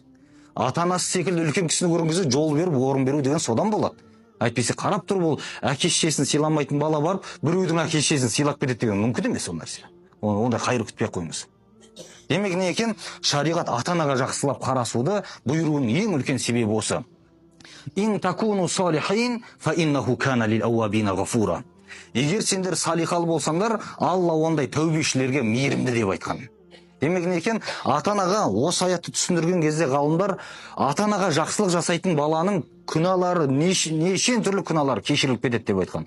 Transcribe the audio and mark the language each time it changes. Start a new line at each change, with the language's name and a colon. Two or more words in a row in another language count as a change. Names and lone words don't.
Kazakh: Ата-анасы секілді үлкен кісіні көрген кезде жол беріп, орын беру деген содан болады. Әйтпесе қарап тұр, ол әке шешесін сыйламайтын бала барып, біреудің әке шешесін сыйлап кетеді деген мүмкін емес ол нәрсе. Онда қайыр күтпей қойыңыз. Демек не екен? Шариғат ата-анаға жақсылап қарасуды бұйыруының ең үлкен себебі осы.
Arabic: إن تكونوا صالحين فإنه كان للأوابين غفورا.
Kazakh: Егер сендер салихал болсаңдар, Алла ондай тәубешілерге мейірімді деп айтқан. Демек не екен? Ата-анаға осы аятты түсіндірген кезде ғалымдар ата-анаға жақсылық жасайтын баланың күнәлары, неше түрлі күнәлар кешіріліп кетеді деп айтқан.